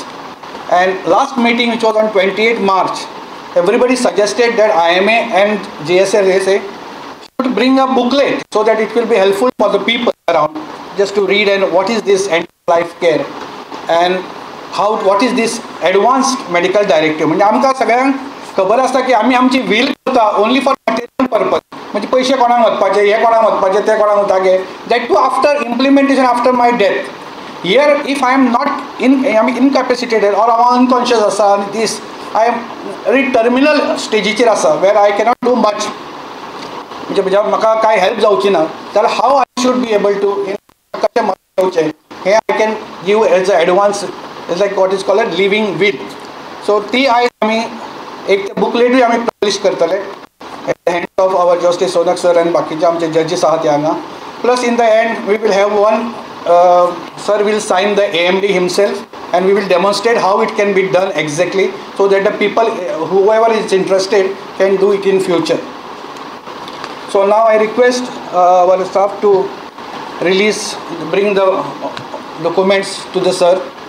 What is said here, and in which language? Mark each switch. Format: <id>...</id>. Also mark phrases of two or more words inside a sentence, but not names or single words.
<en>And last meeting, which was on 28 March, everybody suggested that IMA and JSLSA should bring a booklet so that it will be helpful for the people around, just to read and what is this end-of-life care and what is this advanced medical directive.</en> <kok>म्हणजे आमकां सगळ्यांक खबर आसता की आमी आमची वील करता</kok> <en>only for material purpose,</en> <kok>म्हणजे पैसे कोणाक वचपाचे, हे कोणाक वचपाचे, ते कोणाक वतागे,</kok> <en>that too after implementation after my death. Here if I am not incapacitated or unconscious asa, and this I am very terminal stageचेर आसा where I cannot do much,</en> <kok>म्हणजे म्हाका काय हेल्प जावची ना, जाल्यार</kok> <en>how I should be able to</en> <kok>कशें मदत घेवचें</kok> <en>here I can give as an advance, it's like what is called a living will.</en> <kok>So ती आयज आमी एक बुकलेटूय आमी पब्लिश करतले</kok> <en>at the hand of our Justice Sonak sir and</en> <kok>बाकीचे आमचे judges आहात हांगा.</kok> <en>Plus in the end we will have one sir will sign the AMD himself and we will demonstrate how it can be done exactly, so that the people, whoever is interested, can do it in future. So now I request our staff to bring the documents to the sir.</en>